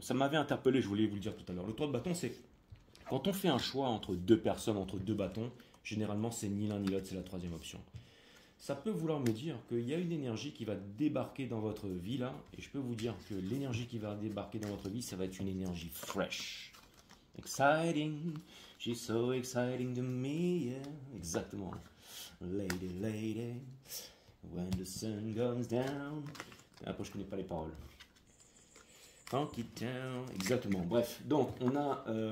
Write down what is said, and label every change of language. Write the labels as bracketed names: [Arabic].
[French] Ça m'avait interpellé, je voulais vous le dire tout à l'heure. Le 3 de bâton, c'est quand on fait un choix entre deux personnes, entre deux bâtons, généralement, c'est ni l'un ni l'autre, c'est la troisième option. Ça peut vouloir me dire qu'il y a une énergie qui va débarquer dans votre vie, là, et je peux vous dire que l'énergie qui va débarquer dans votre vie, ça va être une énergie fresh. [English] Exciting, she's so exciting to me, yeah. [French] Exactement. [English] Lady, lady, when the sun goes down. [French] Après, je connais pas les paroles. Funky Town, exactement. Bref, donc on a,